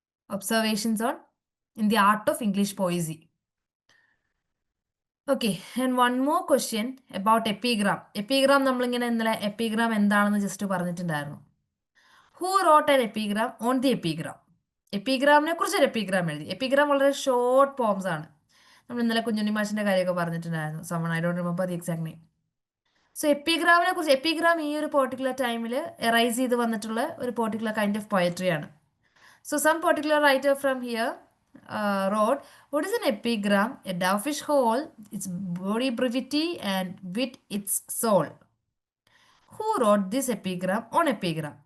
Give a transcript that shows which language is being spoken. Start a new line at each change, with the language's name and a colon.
English: Observations on in the art of English poesy. Okay, and one more question about epigram.
Malayalam: Epigram നമ്മളിങ്ങനെ ഇന്നലെ epigram എന്താണെന്ന് just പറഞ്ഞിട്ടുണ്ടായിരുന്നു.
English: Who wrote an epigram on the epigram?
Malayalam: എപ്പിഗ്രാമിനെ കുറിച്ച് ഒരു എപ്പിഗ്രാം എഴുതി. എപ്പിഗ്രാം വളരെ short poems ആണ്. നമ്മൾ ഇന്നലെ കുഞ്ഞുണ്ണി മാഷിന്റെ കാര്യമൊക്കെ പറഞ്ഞിട്ടുണ്ടായിരുന്നു.
English: Someone I don't remember the exact name.
Malayalam: So എപ്പിഗ്രാമിനെ കുറിച്ച്, എപ്പിഗ്രാം ഈ ഒരു പെർട്ടിക്കുലർ ടൈമിൽ എറൈസ് ചെയ്ത് വന്നിട്ടുള്ള ഒരു particular kind of പോയട്രിയാണ്.
English: So some particular writer from here wrote, what is an epigram? A dovish hole, its body brevity and wit its soul. Who wrote this epigram on epigram?